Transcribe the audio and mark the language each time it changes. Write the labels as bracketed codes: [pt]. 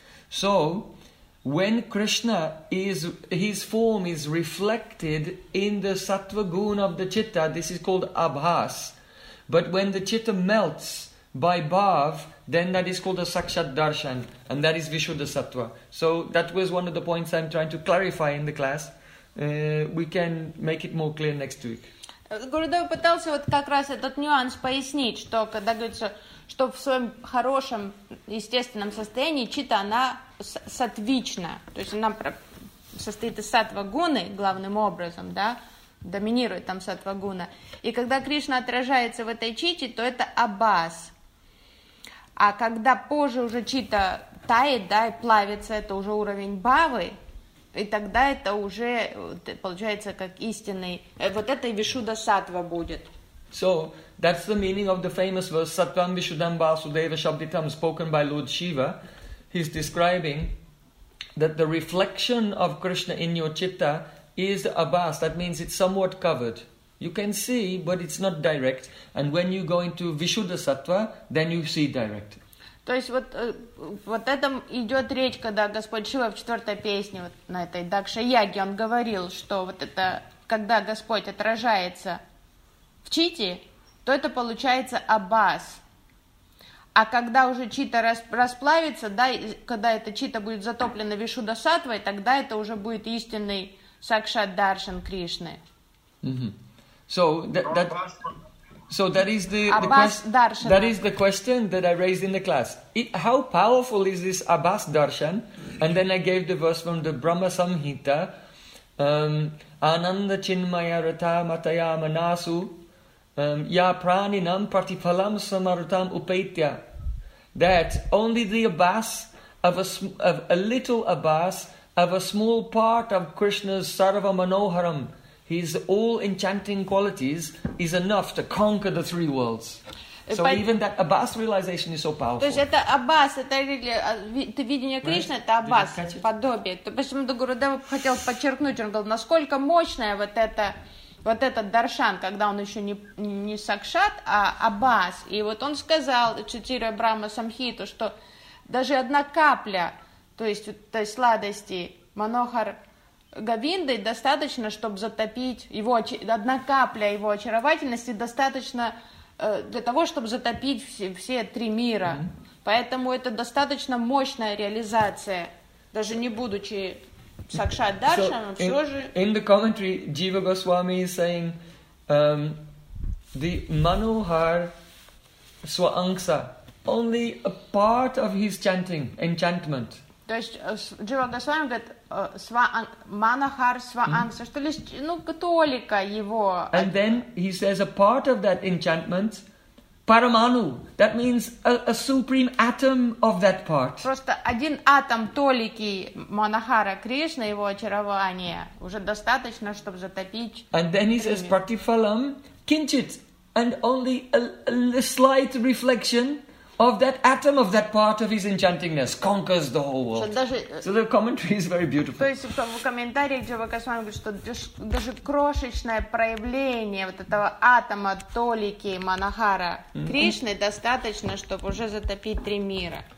[en] So when Krishna is, his form is reflected in the sattva gun of the chitta, this is called abhas. But when the chitta melts by bhav, then that is called a sakshat darshan, and that is Vishuddha sattva. So that was one of the points I'm trying to clarify in the class. We can make it more clear next week. [ru] Гурудев пытался вот как раз этот нюанс пояснить, что когда говорится, что в своем хорошем естественном состоянии чита, она сатвична, то есть она состоит из сатвагуны главным образом, да, доминирует там сатвагуна. И когда Кришна отражается в этой чите, то это абас. А когда позже уже чита тает, да, и плавится, это уже уровень бавы, и тогда это уже получается как истинный, вот это Вишуда сатва будет. [en] So, that's the meaning of the famous verse, [sa] Satvam Vishuddham Vasudeva Shabditam, [en] spoken by Lord Shiva. He's describing that the reflection of Krishna in your chitta is abhas, that means it's somewhat covered. You can see, but it's not direct. And when you go into Vishuddha Sattva, then you see direct. [ru] То есть вот, вот этом идет речь, когда Господь Шива в четвертой песне вот на этой Дакша-яге, он говорил, что вот это, когда Господь отражается в чите, то это получается абас. А когда уже чита расплавится, да, когда эта чита будет затоплена Вишуддха Саттвой, тогда это уже будет истинный Сакшат Даршан Кришны. [en] Mm-hmm. So that... So that is the question, that is the question that I raised in the class. How powerful is this Abhas Darshan? And then I gave the verse from the Brahma Samhita. [sa] Ananda Chinmaya Rata Mataya Manasu Ya Praninam Pratipalam Samarutam Upaitya. [en] That only the Abhas of a small part of Krishna's Sarva Manoharam, his all enchanting qualities, is enough to conquer the three worlds. So even that Abhas realization is so powerful. [ru] То есть это Абхас, это видение Кришны, это Абхас, подобие. То есть почему Гурудева хотел подчеркнуть, он говорил, насколько мощная вот этот даршан, когда он еще не сакшат, а Абхас. И вот он сказал, цитируя Брахма Самхиту, что даже одна капля, то есть сладости, манохар Говинды достаточно, чтобы затопить его, одна капля его очаровательности достаточно для того, чтобы затопить все три мира. Mm-hmm. Поэтому это достаточно мощная реализация, даже не будучи сакшат даршаном, все же. [en] In the commentary, Jiva Goswami is saying, the manohar swaangsa, only a part of his chanting, enchantment. [ru] То есть Джива Госвами говорит, манахар сваангса, mm-hmm. что лишь, ну, католика его. [en] And then he says a part of that enchantment, параману, that means a supreme atom of that part. [ru] Просто один атом толики манахара Кришна, его очарование, уже достаточно, чтобы затопить. [en] And then he says, пратифалам кинчит, and only a slight reflection of that atom of that part of his enchantingness conquers the whole world. So the commentary is very beautiful. [ru] То есть в комментариях Джива Госвами говорит, что даже крошечное проявление вот этого атома толики манахара Кришны достаточно, чтобы уже затопить три мира.